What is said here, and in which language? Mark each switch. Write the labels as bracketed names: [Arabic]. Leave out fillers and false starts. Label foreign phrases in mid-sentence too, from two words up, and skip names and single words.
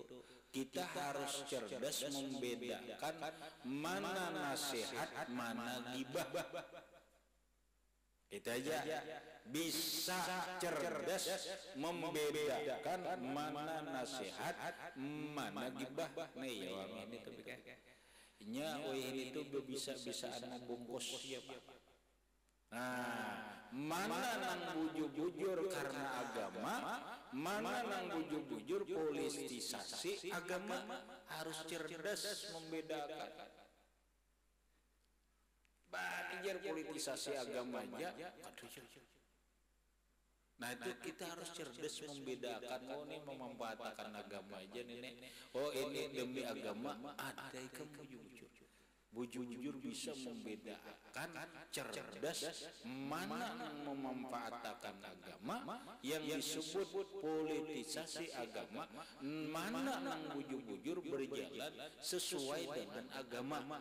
[Indonesian] Kita harus cerdas membedakan mana nasihat, mana gibah. Kita aja bisa cerdas membedakan mana nasihat, mana gibah. Nih ya ini tapi kan nya ini tuh bisa-bisaan membungkus ya Pak. Nah, mana [Banjar] nang bujur-bujur [Indonesian] karena agama, mana [Banjar] nang bujur-bujur [Indonesian] politisasi agama, harus cerdas membedakan. Banyak politisasi agama aja, nah itu kita harus cerdas membedakan. Oh ini memanfaatkan agama aja nih. Oh ini demi agama, ada yang bujur-bujur bisa membedakan, cerdas mana yang memanfaatkan agama yang disebut politisasi agama, mana yang bujur-bujur berjalan sesuai dengan agama.